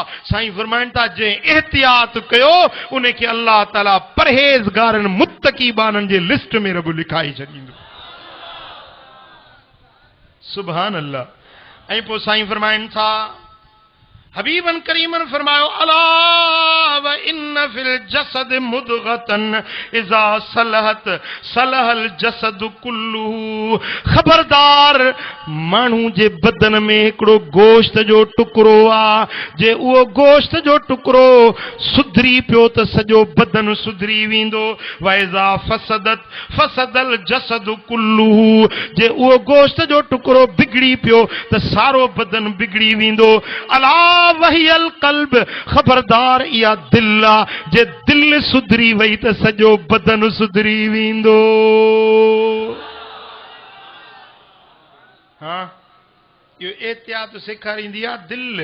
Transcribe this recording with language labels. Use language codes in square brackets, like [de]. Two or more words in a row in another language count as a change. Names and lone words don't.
[sd] साईं फरमाइनि था जंहिं एहतियात कयो उन खे अल्लाह ताला परहेज़गारनि मुत्तकी बाननि जे लिस्ट में रब लिखाई छॾींदो। [ar] سبحان الله. ऐं पोइ साईं फरमाइनि था हबीबन करीमन फरमायो ألا وإن في الجسد مضغة إذا صلحت صلح الجسد كله. [sd] खबरदार माण्हू जे बदन में हिकिड़ो गोश्त जो टुकड़ो आ जे उहो गोश्त जो टुकड़ो सुधरी पियो त सॼो बदन सुधरी वेंदो। [ar] وإذا فسدت فسد الجسد كله. [sd] जे उहो गोश्त जो टुकड़ो बिगड़ी पियो त सारो बदन बिगड़ी वेंदो। [ar] ألا وهي القلب. [sd] खबरदार इहा दिल आ जे दिल सुधरी वई त सॼो बदन सुधरी वेंदो। हाँ इहो एहतियात सेखारींदी आहे दिल।